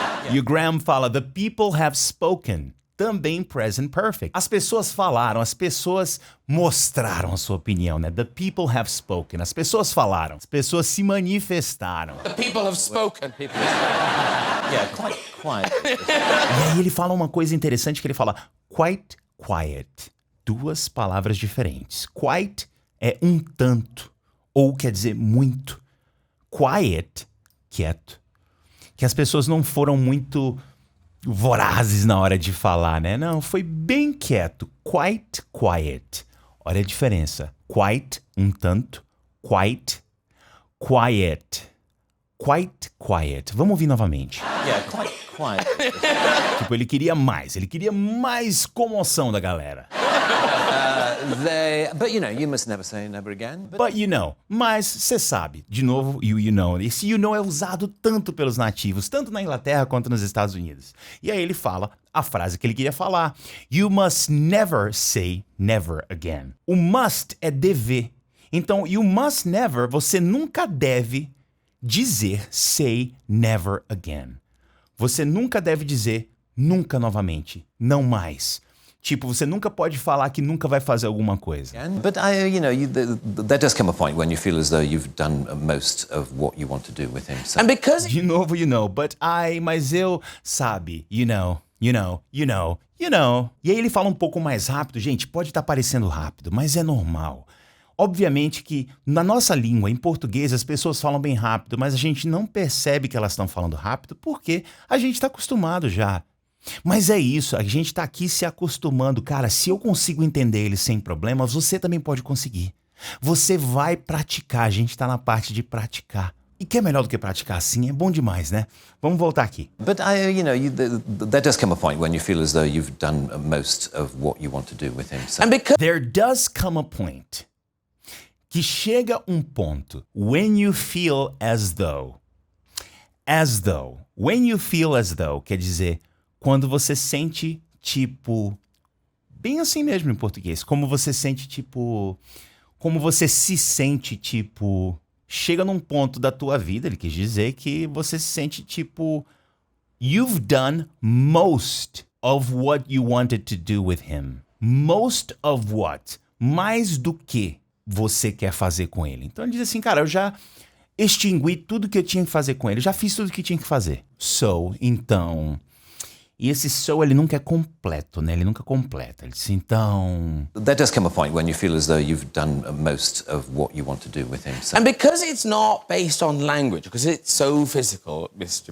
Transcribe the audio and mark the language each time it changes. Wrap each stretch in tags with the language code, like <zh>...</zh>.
<pt>E o Graham fala,</pt> <en>the people have spoken.</en> <pt>Também present perfect. As pessoas falaram, as pessoas mostraram a sua opinião, né?</pt> <en>The people have spoken.</en> <pt>As pessoas falaram, as pessoas se manifestaram.</pt> <en>The people have spoken. Yeah, quite quiet.</en> <pt>E aí ele fala uma coisa interessante que ele fala,</pt> <en>quite quiet.</en> <pt>Duas palavras diferentes. Quite é um tanto, ou quer dizer muito. Quiet, quieto. Que as pessoas não foram muito vorazes na hora de falar, né? Não, foi bem quieto.</pt> <en>Quite quiet.</en> <pt>Olha a diferença. Quite, um tanto. Quite, quiet. Quite quiet. Vamos ouvir novamente.</pt> <en>Yeah, quite quiet.</en> <pt>Tipo, ele queria mais comoção da galera.</pt> <en>But you must never say never again. But you know,</en> <pt>mas você sabe, de novo,</pt> <en>you know.</en> <pt>Esse you know é usado tanto pelos nativos, tanto na Inglaterra quanto nos Estados Unidos. E aí ele fala a frase que ele queria falar.</pt> <en>You must never say never again.</en> <pt>O must é dever. Então,</pt> <en>you must never,</en> <pt>você nunca deve dizer</pt> <en>say never again.</en> <pt>Você nunca deve dizer nunca novamente, não mais. Tipo, você nunca pode falar que nunca vai fazer alguma coisa.</pt> <en>But there does come a point when you feel as though you've done most of what you want to do with him. So. And because</en> <pt>De novo,</pt> <en>you know,</en> <pt>mas eu, sabe, you know. E aí ele fala um pouco mais rápido, gente, pode estar parecendo rápido, mas é normal. Obviamente que na nossa língua, em português, as pessoas falam bem rápido, mas a gente não percebe que elas estão falando rápido porque a gente está acostumado já. Mas é isso, a gente tá aqui se acostumando. Cara, se eu consigo entender ele sem problemas, você também pode conseguir. Você vai praticar, a gente tá na parte de praticar. E que é melhor do que praticar assim, é bom demais, né? Vamos voltar aqui.</pt> <en>But there does come a point when you feel as though you've done most of what you want to do with him. So. and because There does come a point.</en> <pt>Que chega um ponto.</pt> <en>When you feel as though. As though. When you feel as though,</en> <pt>quer dizer... Quando você sente, tipo... Bem assim mesmo em português. Como você sente, tipo... Como você se sente, tipo... Chega num ponto da tua vida, ele quis dizer que você se sente, tipo...</pt> <en>You've done most of what you wanted to do with him. Most of what?</en> <pt>Mais do que você quer fazer com ele. Então ele diz assim, cara, eu já extingui tudo que eu tinha que fazer com ele. Já fiz tudo que tinha que fazer. So, então... E esse so, ele nunca é completo, né? Ele nunca completa. Ele diz, então...</pt> <en>There does come a point when you feel as though you've done most of what you want to do with him. So. and because it's not based on language, because it's so physical, Mr.</en>